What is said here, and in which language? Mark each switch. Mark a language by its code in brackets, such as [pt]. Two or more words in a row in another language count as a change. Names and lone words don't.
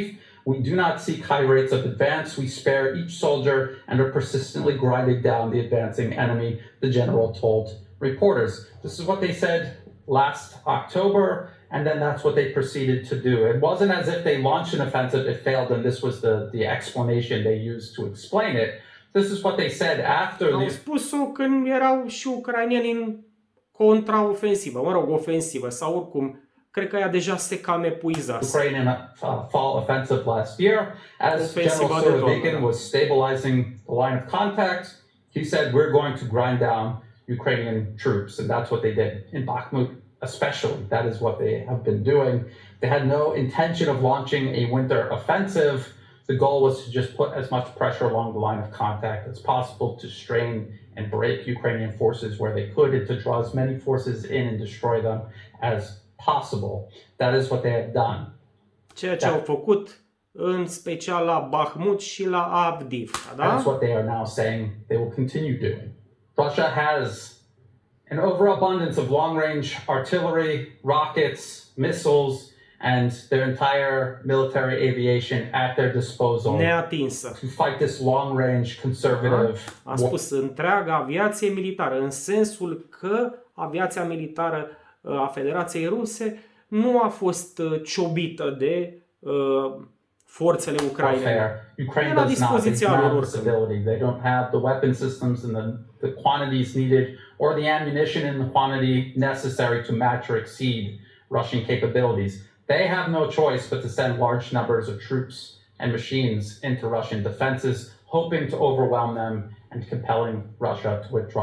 [en] We do not seek high rates of advance. We spare each soldier and are persistently grinding down the advancing enemy," the general told reporters. This is what they said last October, and then that's what they proceeded to do. It wasn't as if they launched an offensive, it failed, and this was the explanation they used to explain it. This is what they said after [ro] Au spus-o când erau și ucraineni în contraofensivă, mă rog, ofensivă, sau oricum, cred că ea deja se cam epuizase. [en] Ukrainian fall offensive last year, as General Sorovikin was stabilizing the line of contact, he said, "We're going to grind down Ukrainian troops," and that's what they did in Bakhmut especially. That is what they have been doing. They had no intention of launching a winter offensive. The goal was to just put as much pressure along the line of contact as possible to strain and break Ukrainian forces where they could and to draw as many forces in and destroy them as possible. That is what they have done. [ro] Ceea ce au făcut în special la Bakhmut și la Avdiivka, da? [en] That's what they are now saying they will continue doing. Russia has an overabundance of long-range artillery, rockets, missiles, and their entire military aviation at their disposal [ro] Neatinsă. [en] to fight this long-range conservative [ro] A spus întreaga aviație militară, în sensul că aviația militară a Federației Ruse nu a fost ciobită de forțele ucrainene. [en] Ukraine does not. They don't have this ability. They don't have the weapon systems and the quantities needed or the ammunition in the quantity necessary to match or exceed Russian capabilities. They have no choice but to send large numbers of troops and machines into Russian defenses, hoping to overwhelm them and compelling Russia to withdraw.